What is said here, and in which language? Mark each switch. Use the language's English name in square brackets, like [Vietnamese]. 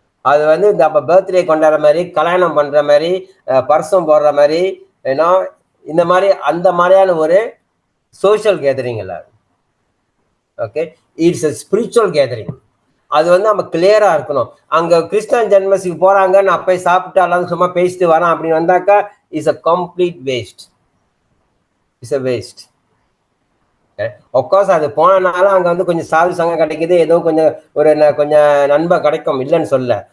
[Tamil] அது வந்து நம்ம பர்த்டே கொண்டாடுற மாதிரி, கல்யாணம் பண்ற மாதிரி, பர்சம் போடுற மாதிரி, இந்த மாதிரி அந்த மாதிரியான ஒரு சோஷியல் கேதரிங் இல்லை. [English] Okay, it's a spiritual gathering. [Tamil] அது வந்து நம்ம கிளியரா இருக்கணும். அங்க கிருஷ்ணன் ஜென்மஸ்க்கு போறாங்க, நான் போய் சாப்பிட்டு எல்லாம் சும்மா பேசிட்டு வரேன் அப்படின்னு வந்தாக்கா [English] Is a complete waste. It's a waste. [Tamil] ஒப்கோர்ஸ் அது போனனால அங்க வந்து கொஞ்சம் சாது சங்கம் கிடைக்குது, ஏதோ கொஞ்சம் நண்பன் கிடைக்கும், இல்லைன்னு சொல்ல.